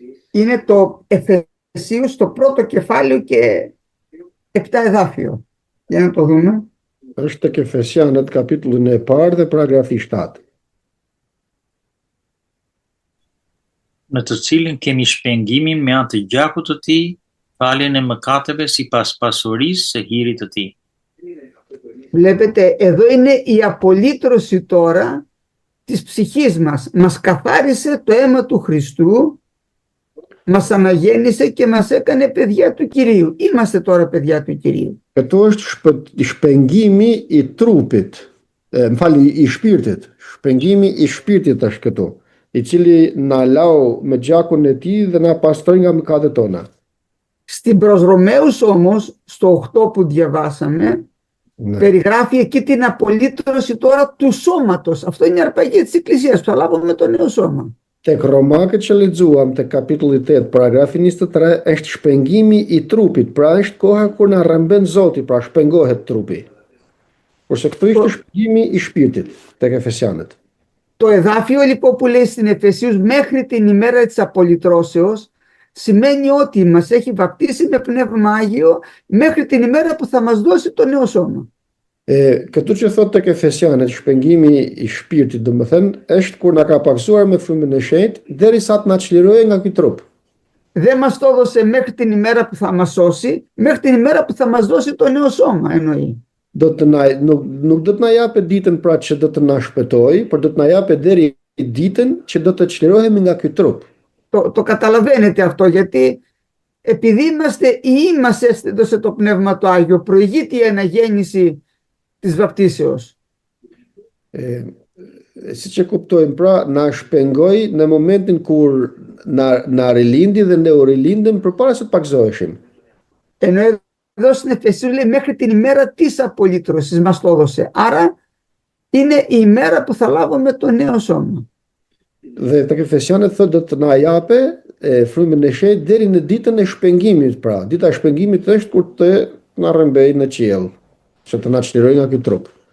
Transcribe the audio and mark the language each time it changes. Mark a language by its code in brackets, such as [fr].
[el] Είναι το Εφεσίους, το πρώτο κεφάλαιο και 7 εδάφιο. Για να το δούμε. [sq] Është tek Efesianët kapitullin e parë dhe paragrafi 7. Në të cilin kemi shpengimin me anë të gjakut të tij, faljen e mëkateve sipas pasurisë së hirit të tij. [el] Βλέπετε, εδώ είναι η απολύτρωση τώρα της ψυχής μας. Μας καθάρισε το αίμα του Χριστού, μας αναγέννησε και μας έκανε παιδιά του Κυρίου. Είμαστε τώρα παιδιά του Κυρίου. [sq] Këtu është shpengimi i trupit, i shpirtit. Shpengimi i shpirtit është këtu, i cili na lau me gjakun e tij dhe na pastroi nga mëkatet tona. [el] Στην προς Ρωμαίους όμως, στο 8 που διαβάσαμε, περιγράφει εκεί την απολύτρωση τώρα του σώματος. Αυτό είναι η αρπαγή της Εκκλησίας, που θα λάβουμε το νέο σώμα. [sq] Tek Romakët që lexuam te kapitulli 8, paragrafi 23, është shpengimi i trupit, pra është koha kur na rrëmben Zoti, pra shpengohet trupi. Kurse këtu ishte shpengimi i shpirtit tek Efesianët. [el] Το εδάφιο λοιπόν που λέει στην Εφεσίους μέχρι την ημέρα της απολυτρώσεως σημαίνει ότι μας έχει βαπτίσει με Πνεύμα Άγιο μέχρι την ημέρα που θα μας δώσει το νέο σώμα. [sq] Këtu që thot tek Efesianët, shpengimi i shpirtit, domethënë, është kur na ka paksuar me frymën e shenjtë derisa të na çlirojë nga ky trup. [el] Δεν μας το έδωσε μέχρι την ημέρα που θα μας σώσει, μέχρι την ημέρα που θα μας δώσει το νέο σώμα εννοεί. [sq] Nuk do të na japë ditën pra që do të na shpëtojë, por do të na japë deri ditën që do të çlirohemi nga ky trup. [el] Το καταλαβαίνετε αυτό, γιατί επειδή είμαστε έδωσε το Πνεύμα το Άγιο, προηγείται η αναγέννηση της βαπτίσεως. [sq] Si që kuptojmë, pra, na shpengoi në momentin kur na rilindi dhe ne u rilindëm përpara se të pakzoheshim. [el] Ενώ εδώ στην Εφεσίους λέει μέχρι την ημέρα της απολύτρωσης μας το έδωσε. Άρα είναι η ημέρα που θα λάβουμε το νέο σώμα. [sq] Dhe tek Efesianët thotë do të na japë frymën e shenjtë deri në ditën e shpengimit, pra. Dita e shpengimit është kur të na rrëmbejë në qiell, që të na çlirojë nga ky trup.